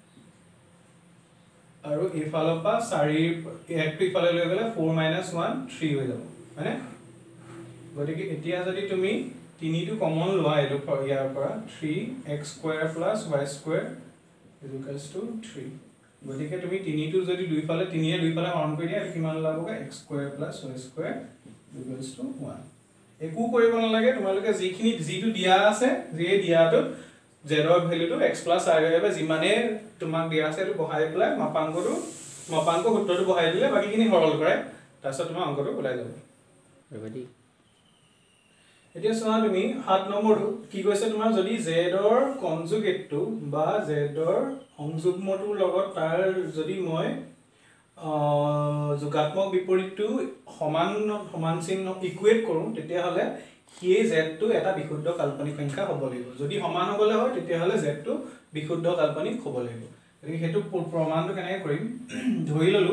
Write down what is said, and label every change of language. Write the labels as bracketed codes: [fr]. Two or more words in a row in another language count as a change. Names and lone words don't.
[as] আৰু এই ফালৰ পৰা 4 একটো ফালে লৈ গলে 4 - 1 3 হৈ যাব মানে গতিকে এতিয়া যদি তুমি 3 টো কমন লোৱা এটো ইয়াৰ পৰা [en] 3x square plus y square is equals to 3 [as] গতিকে তুমি 3 টো যদি দুইফালে 3 এ দুইফালে হৰণ কৰি দিয়া এটো কিমান লাবগে [en] x square plus y square equals to 1 [as] একো কৰিব নালাগে তোমালোকে যিখিনি যিটো দিয়া আছে যে দিয়াটো z ৰ ভ্যালুটো [en] x plus y [as] হবে যিমানে তোমাক দিয়া আছে এটো বহাই পেলাই মাপাংক সূত্ৰটো বহাই দিলে বাকিখিনি সৰল কৰে তাৰছত তোমাৰ অংকটো ওলাই যাব ৰেডি এতিয়া চোৱা তুমি 7 নম্বৰটো কি কৈছে তোমাৰ যদি z ৰ কনজুগেটটো বা z ৰ সংযুগ্মটোৰ লগত তাৰ যদি মই যোগাত্মক বিপৰীতটো সমান চিহ্ন ইকুৱেট কৰো তেতিয়া হলে সেই z টো এটা বিশুদ্ধ কাল্পনিক সংখ্যা হ'ব লাগিব যদি সমান হ'বলে হয় তেতিয়া হলে z টো বিশুদ্ধ কাল্পনিক হ'ব লাগিব গতিকে হেতু প্ৰমাণটো কেনেকৈ কৰিম ধৰি